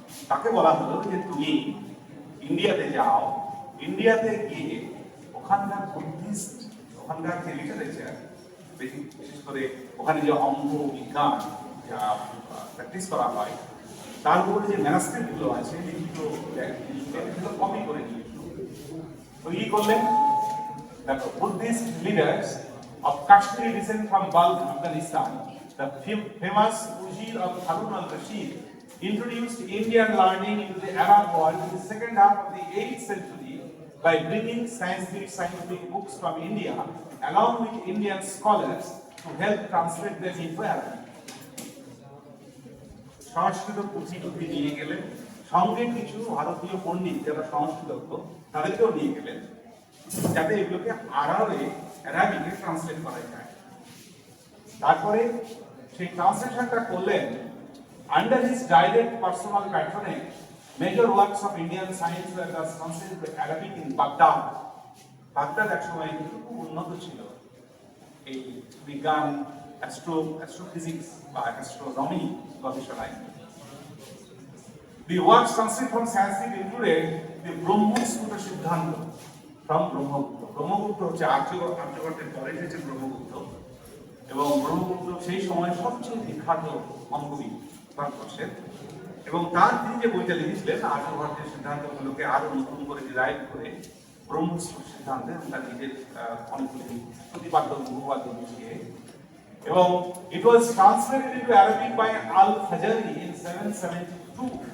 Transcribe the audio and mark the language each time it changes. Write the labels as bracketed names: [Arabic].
[Bangla] তাকে বলা হলো যে তুমি ইন্ডিয়াতে যাও, ইন্ডিয়াতে গিয়ে ওখানকার বুদ্ধিস্ট, ওখানকার যে লিটারেচার, বিশেষ করে ওখানে যে অঙ্ক বিজ্ঞান যা প্র্যাকটিস করা হয়, তার উপরে যে ম্যানাস্ক্রিপ্ট গুলো আছে লিখিত কপি করে নিয়ে তো ই করলেন। [English] দেখো, Buddhist leaders of Kashmiri descent from Balkh, Afghanistan, the famous Ujir of Harun al-Rashid introduced Indian learning into the Arab world in the second half of the 8th century by bringing scientific books from India along with Indian scholars to help translate them into Arabic. [Bangla] সংস্কৃত পুঁথি নিয়ে গেলেন, সঙ্গে কিছু ভারতীয় পণ্ডিত যারা সংস্কৃতজ্ঞ তাদেরকেও নিয়ে গেলেন, যাতে এগুলোকে আরবিকে ট্রান্সলেট করা যায়। তারপরে সেই ট্রান্সলেশনটা করলেন [English] Under his direct personal patronage. Major works of Indian science were thus translated to Arabic in Baghdad. [Bangla] Baghdad একসময় কিন্তু খুব উন্নত ছিল এই বিজ্ঞান, অ্যাস্ট্রোফিজিক্স বা অ্যাস্ট্রোনমি গবেষণায়। [English] The works translated from Sanskrit included the Brahmasutra Siddhanta from Brahmagupta. [Bangla] Brahmagupta হচ্ছে আর্যভট্টের পরে এসেছে ব্রহ্মগুপ্ত, এবং ব্রহ্মগুপ্ত সেই সময় সবচেয়ে বিখ্যাত অঙ্কবিদ ভারতবর্ষের। এবং তিনি যে বইটা লিখেছিলেন আর্যভট্টের সিদ্ধান্তগুলোকে আরো নতুন করে ডিরাইভ করে ব্রহ্মসূত্র সিদ্ধান্তে তার নিজের অনেকগুলি প্রতিপাদ্য বহুবাদ্য মিশিয়ে, এবং [English] It was translated into Arabic by al-Fazari in 772।